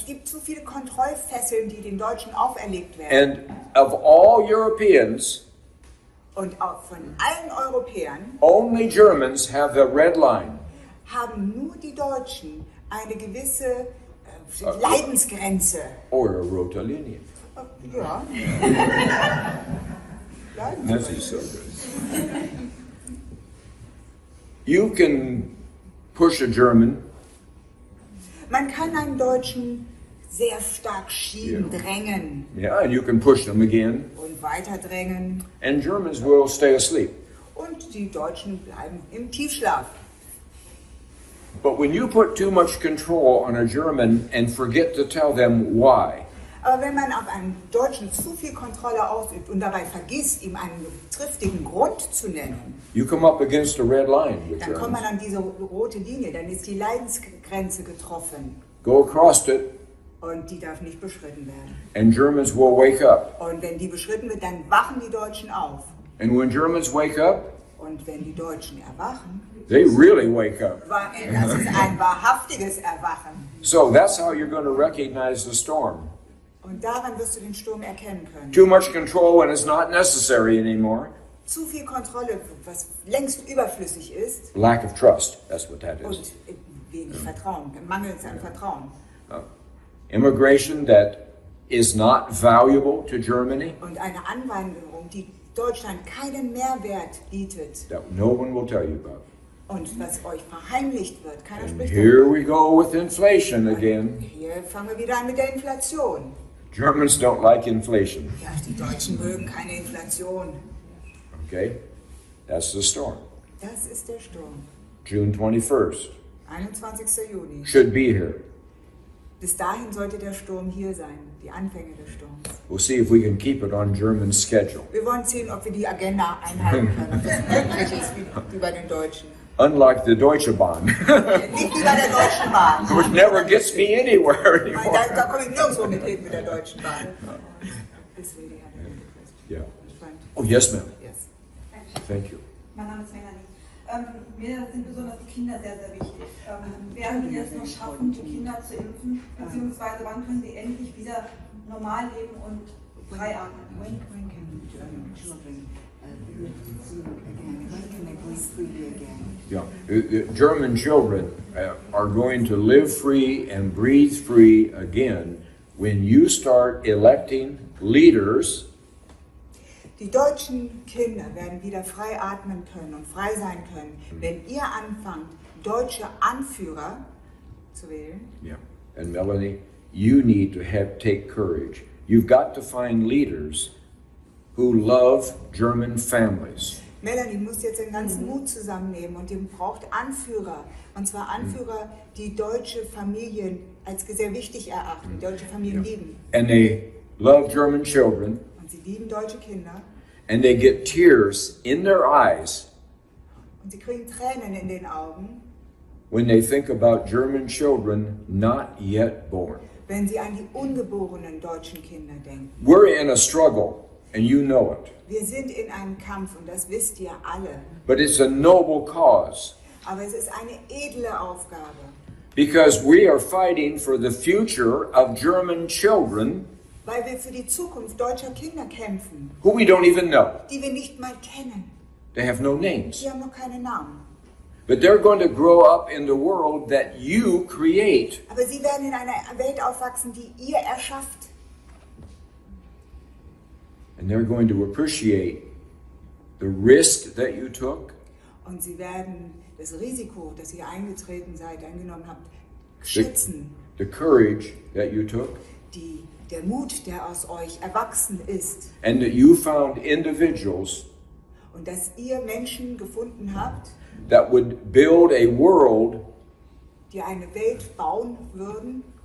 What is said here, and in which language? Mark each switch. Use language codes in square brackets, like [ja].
[de] Es gibt zu viele Kontrollfesseln, die den Deutschen auferlegt werden. [en] And of all Europeans, [de] Und auch von allen Europäern [en] only Germans have the red line. [de] haben nur die Deutschen eine gewisse Leidensgrenze. [en] Or a [de] rote Linie. Ja. [en] This is so good. You can push a German. [de] Man kann einen Deutschen sehr stark schieben, drängen [en] Yeah, and you can push them again. [de] und weiter drängen. [en] And Germans will stay asleep. [de] Und die Deutschen bleiben im Tiefschlaf. [en] But when you put too much control on a German and forget to tell them why, [de] Aber wenn man auf einen Deutschen zu viel Kontrolle ausübt und dabei vergisst, ihm einen triftigen Grund zu nennen, [en] you come up against a red line with [de] dann kommt man [en] Germans. [de] an diese rote Linie, dann ist die Leidensgrenze getroffen [en] Go across it, [de] und die darf nicht beschritten werden. [en] and Germans will wake up. [de] Und wenn die beschritten wird, dann wachen die Deutschen auf. [en] And when Germans wake up, [de] Und wenn die Deutschen erwachen, [en] they really wake up. [de] das ist ein wahrhaftiges Erwachen. [en] So that's how you're going to recognize the storm. [de] Und daran wirst du den Sturm erkennen können. [en] Too much control when it's not necessary anymore. [de] Zu viel Kontrolle, was längst überflüssig ist, [en] Lack of trust, that's what that is. [de] und wenig Vertrauen, Mangel an Vertrauen. [en] Immigration that is not valuable to Germany, [de] Und eine Anwanderung, die Deutschland keinen Mehrwert bietet [en] that no one will tell you about. [de] und was euch verheimlicht wird. Keiner [en] And [de] spricht [en] here [de] darüber. [en] we go with inflation again. [de] Hier fangen wir wieder an mit der Inflation. [en] Germans don't like inflation. [de] Ja, die Deutschen mögen keine Inflation. [en] Okay? That's the storm. [de] Das ist der Sturm. [en] June 21st. [de] 21. Juni. [en] Should be here. [de] Bis dahin sollte der Sturm hier sein, die Anfänge des Sturms. [en] We'll see if we can keep it on German schedule. [de] Wir wollen sehen, ob wir die Agenda einhalten können, ob das möglich ist wie bei den Deutschen. [en] Unlike the Deutsche Bahn, [de] Nicht wie bei der Deutschen Bahn. [en] which never gets me anywhere [de] Nein, [en] anymore. [de] da komme ich nirgendwo mit hin mit der Deutschen Bahn. [en] This lady had a request. Yeah. Front. Oh, yes, ma'am. Yes. Thank you. [de] Mein Name ist Melanie. Mir sind besonders die Kinder sehr, sehr wichtig. Werden wir es noch schaffen, die Kinder zu impfen? Beziehungsweise wann können sie endlich wieder normal leben und frei atmen? [en] When can children again? When can they breathe freely again? Yeah, the German children are going to live free and breathe free again when you start electing leaders [de] Die deutschen Kinder werden wieder frei atmen können und frei sein können, wenn ihr anfangt, deutsche Anführer zu wählen. [en] Yeah, and Melanie, you need to take courage. You've got to find leaders who love German families. [de] Melanie muss jetzt den ganzen Mut zusammennehmen und ihr braucht Anführer. Und zwar Anführer, die deutsche Familien als sehr wichtig erachten, deutsche Familien lieben. [en] And they love German children, [de] Und sie lieben deutsche Kinder. [en] and they get tears in their eyes [de] Und sie kriegen Tränen in den Augen, [en] when they think about German children not yet born. [de] wenn sie an die ungeborenen deutschen Kinder denken. [en] We're in a struggle, and you know it. [de] Wir sind in einem Kampf und das wisst ihr alle. [en] But it's a noble cause. [de] Aber es ist eine edle Aufgabe, [en] Because we are fighting for the future of German children [de] weil wir für die Zukunft deutscher Kinder kämpfen, [en] who we don't even know. [de] die wir nicht mal kennen. [en] They have no names. [de] Die haben noch keine Namen. [en] But they're going to grow up in the world that you create. [de] Aber sie werden in einer Welt aufwachsen, die ihr erschafft. [en] And they're going to appreciate the risk that you took. [de] Und sie werden das Risiko, das ihr eingenommen habt, schätzen. [en] The courage that you took. [de] Der Mut, der aus euch erwachsen ist. [en] And that you found individuals. [de] Und dass ihr Menschen gefunden habt, [en] that would build a world, [de] die eine Welt bauen werden,